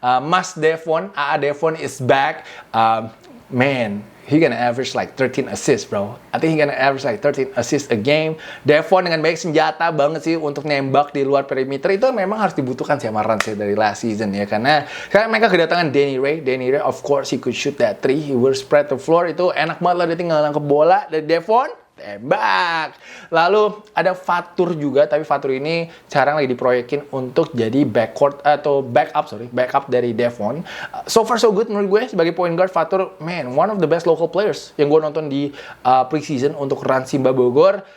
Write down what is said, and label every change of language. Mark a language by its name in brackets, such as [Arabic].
[English] Mas Devon, AA Devon is back. Man, he gonna average like 13 assists, bro. I think he gonna average like 13 assists a game. [Indonesian] Devon dengan banyak senjata banget sih untuk nembak di luar perimeter. Itu memang harus dibutuhkan sih sama Rans ya dari [English] last season [Indonesian] ya. Karena sekarang mereka kedatangan Danny Ray. [English] Danny Ray, of course, he could shoot that 3. He will spread the floor. [Indonesian] Itu enak banget lah, dia tinggal nangkep bola. Dan Devon, tembak. Lalu ada Fatur juga, tapi Fatur ini sekarang lagi diproyekin untuk jadi backup dari Devon. [English] So far so good [Indonesian] menurut gue sebagai [English] point guard. Fatur, man, one of the best local players [Indonesian] yang gue nonton di [English] preseason untuk Ransimba Bogor.